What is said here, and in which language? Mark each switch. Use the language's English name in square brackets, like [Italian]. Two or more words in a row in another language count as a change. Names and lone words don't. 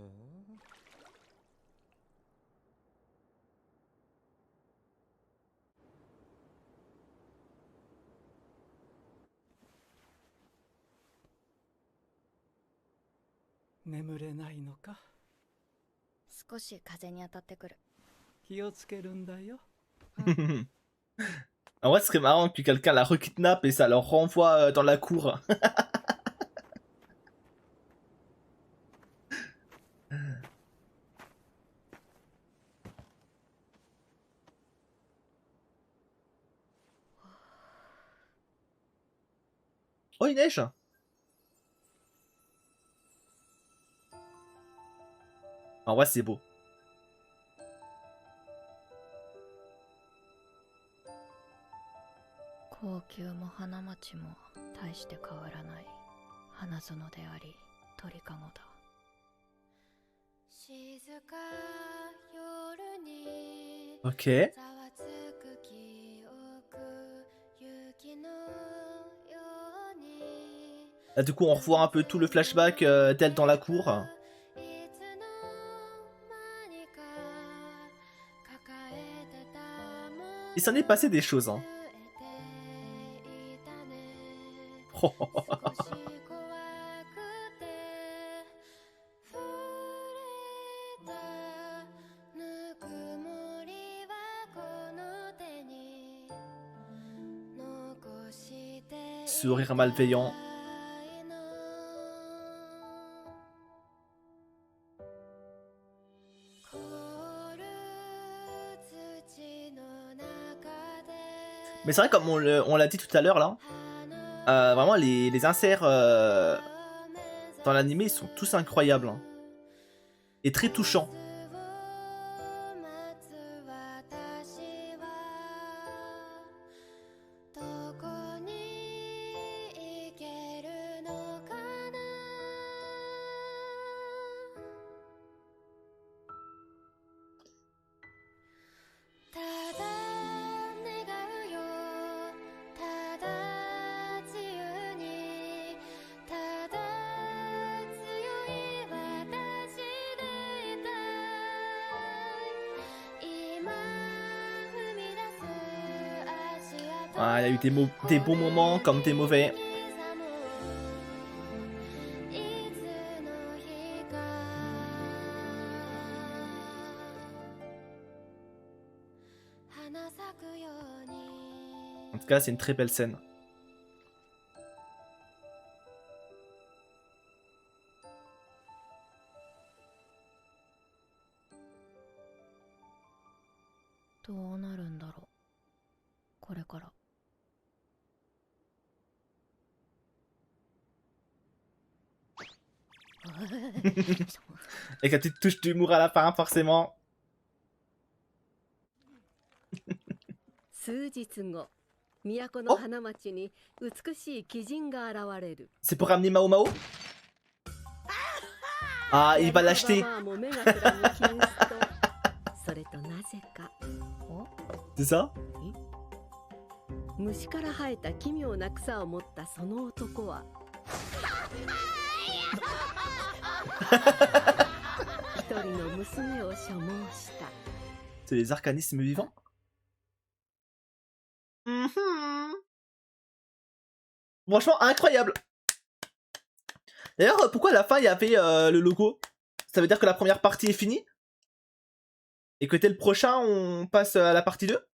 [Japanese] 眠れないのか？少し風に当たってくる。気をつけるんだよ。 [French] En vrai, ce serait marrant que quelqu'un la rekidnappe et ça leur renvoie dans la cour. Oh, il neige! En vrai, c'est beau. [Japanese] 高級も花町も大して変わらない花園であり鳥かごだ。静か夜に [French] Ok. [Japanese] ざわつく記憶雪のように [French] Là, du coup, on revoit un peu tout le flashback d'elle dans la cour. [Japanese] いつの間にか抱えてたもの [French] Il s'en est passé des choses, hein. [Japanese] 少し怖くて触れたぬくもりはこの手に残して [French] Sourire malveillant. [Japanese] 凍る土の中で [French] Mais c'est vrai, comme on l'a dit tout à l'heure, là, vraiment, les inserts dans l'animé, ils sont tous incroyables. Hein. Et très touchants. [Japanese] 待つ私はどこに行けるのかな。ただ願うよただ自由にただ強い私でいたい今踏み出す足跡 [French] Ah, il y a eu des bons moments comme des mauvais. [Japanese] いつの日か花咲くように [French] En tout cas, c'est une très belle scène. [Japanese] どうなるんだろうこれから。 [French] Avec la petite touche d'humour à la fin, forcément. [Japanese] 数日後、都の花町に美しい鬼人が現れる。 [French] C'est pour ramener Mao Mao? Ah, il va l'acheter. [Japanese] も目がくらみキリスト。それとなぜか。 [French] C'est ça? [Japanese] 虫から生えた奇妙な草を持ったその男は一人の娘を所望した。 [French] C'est les arcanismes vivants? Franchement, incroyable. D'ailleurs, pourquoi à la fin il y avait le logo? Ça veut dire que la première partie est finie? Et que tel prochain, on passe à la partie 2?